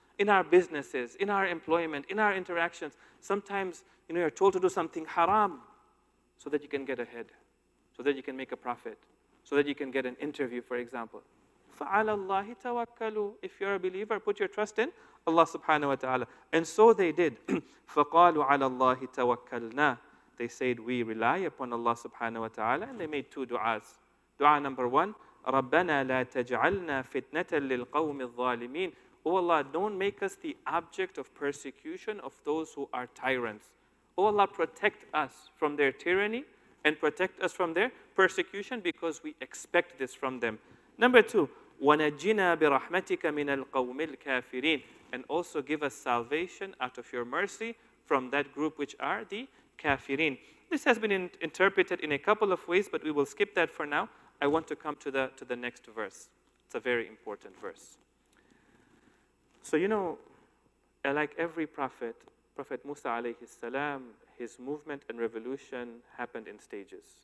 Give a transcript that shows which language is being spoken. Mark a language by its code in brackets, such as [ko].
[en] In our businesses, in our employment, in our interactions. Sometimes, you know, you're told to do something haram so that you can get ahead, so that you can make a profit, so that you can get an interview, for example. [ar] فَعَلَى اللَّهِ تَوَكَّلُوا. [en] If you're a believer, put your trust in Allah subhanahu wa ta'ala. And so they did. [ar] فَقَالُوا عَلَى اللَّهِ تَوَكَّلْنَا. [en] They said, we rely upon Allah subhanahu wa ta'ala. And they made two du'as. Dua number one, [ar] رَبَّنَا لَا تَجْعَلْنَا فِتْنَةً لِلْقَوْمِ الظَّالِمِينَ. [en] Oh Allah, don't make us the object of persecution of those who are tyrants. Oh Allah, protect us from their tyranny and protect us from their persecution because we expect this from them. Number two, [ar] وَنَجِّنَا بِرَحْمَتِكَ مِنَ الْقَوْمِ الْكَافِرِينَ. [en] And also give us salvation out of your mercy from that group which are the kafirin. This has been interpreted in a couple of ways, but we will skip that for now. I want to come to the next verse. It's a very important verse. So, you know, like every prophet, Prophet Musa alayhi salam, his movement and revolution happened in stages.